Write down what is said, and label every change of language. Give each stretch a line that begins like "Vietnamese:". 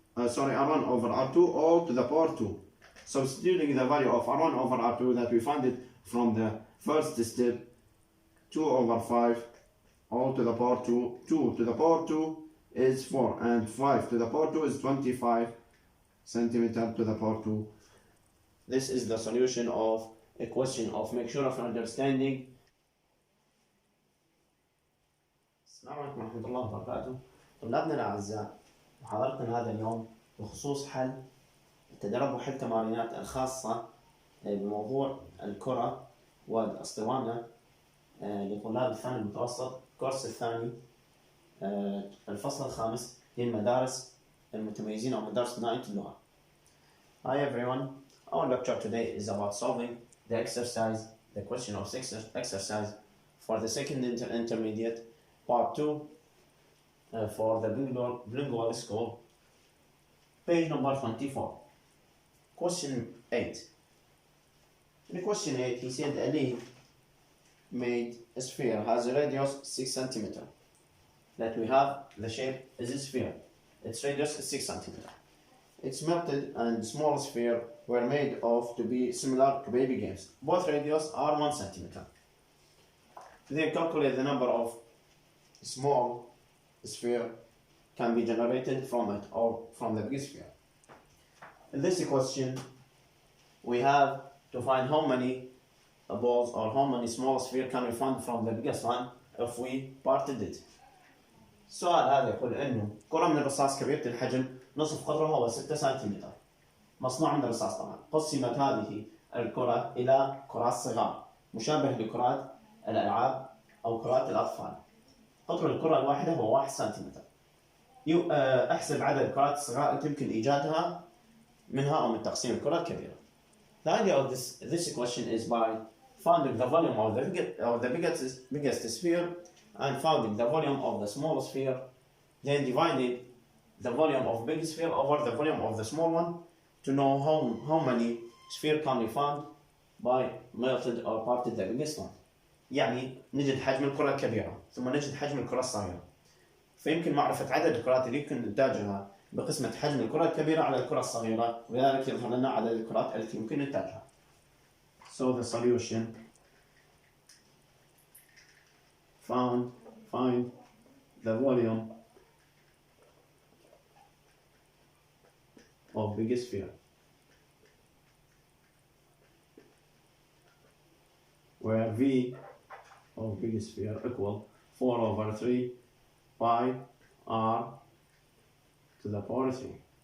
English: R1 over R2 all to the power 2. Substituting the value of R1 over R2 that we found it from the first step, 2 over 5 all to the power 2. 2 to the power 2 is 4, and 5 to the power 2 is 25 centimeter to the power 2. This is the solution of a question of make sure of understanding.
Arabic: السلام عليكم ورحمة الله وبركاته. طلابنا الأعزاء، محاضرتنا هذا اليوم بخصوص حل التدرب وحل تمارينات الخاصة بموضوع الكرة والاسطوانة لطلاب الثاني المتوسط، كورس الثاني، الفصل الخامس للمدارس المتميزين أو مدارس ثنائية اللغة.
English: Hi everyone, our lecture today is about solving the exercise, the question of exercise for the second intermediate, part 2 for the Bilingualy school, page number 24. Question 8. In question 8, he said a leaf-made sphere has a radius 6 cm. That we have the shape is a sphere. Its radius is 6 cm. Its melted and small sphere were made of to be similar to baby games. Both radius are 1 cm. Then calculate the number of small sphere can be generated from it or from the big sphere. In this question, we have to find how many balls or how many small sphere can we find from the biggest one if we parted it.
Arabic: السؤال هذا يقول إنه كرة من الرصاص كبيرة الحجم نصف قطرها هو 6 سنتيمتر، مصنوع من الرصاص طبعا. قسمت هذه الكرة إلى كرات صغار مشابه لكرات الألعاب أو كرات الأطفال. قطر الكرة الواحدة هو 1 سنتيمتر. احسب عدد الكرات الصغار التي يمكن إيجادها منها أو من تقسيم الكرة الكبيرة.
English: The idea of this question is by finding the volume of the biggest sphere and finding the volume of the small sphere, then dividing the volume of big sphere over the volume of the small one to know how many sphere can we find by melted or parted the biggest one.
Arabic: يعني نجد حجم الكرة الكبيرة ثم نجد حجم الكرة الصغيرة. فيمكن معرفة عدد الكرات اللي يمكن إنتاجها بقسمة حجم الكرة الكبيرة على الكرة الصغيرة، وذلك يظهر لنا عدد الكرات التي يمكن إنتاجها.
English: So the solution, find the volume of big sphere, where V of big sphere equal 4 over 3 pi r to the power 3.